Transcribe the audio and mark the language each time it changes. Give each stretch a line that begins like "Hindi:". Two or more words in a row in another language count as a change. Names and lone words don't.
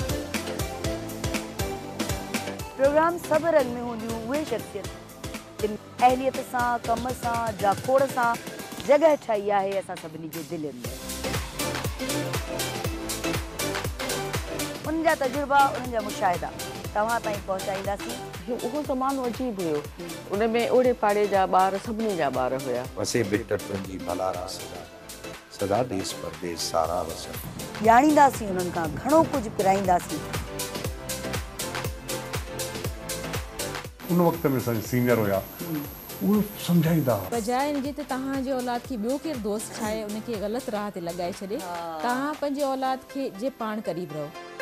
Sindhi: प्रोग्राम सबरन में हूंदियूं उहे शख्सियत जिन अहलियत सां, कम सां, जाखोड़ सां जॻह ठाही आहे असां सभिनी जे दिलनि में। उन्हनि जा तजुर्बा, उन्हनि जा मुशाहिदा तव्हां ताईं पहुचाईंदासीं। उहो ज़मानो अजीब हुयो, उन में ओड़े पाड़े जा ॿार सभिनी जा ॿार हुया। वसे बेटर तुंहिंजी भलारा सदा देश परदेश सारा वसन। ॼाणींदासीं उन्हनि खां घणो कुझु पिराईंदासीं। उन वक़्त में असांजा सीनियर हुया, उहे सम्झाईंदा हुआ। बजाए इनजे त तव्हांजे औलाद खे ॿियो केरु दोस्त ठाहे उनखे ग़लति राह ते लॻाए छॾे, तव्हां पंहिंजे औलाद खे जे पाण क़रीब रहो।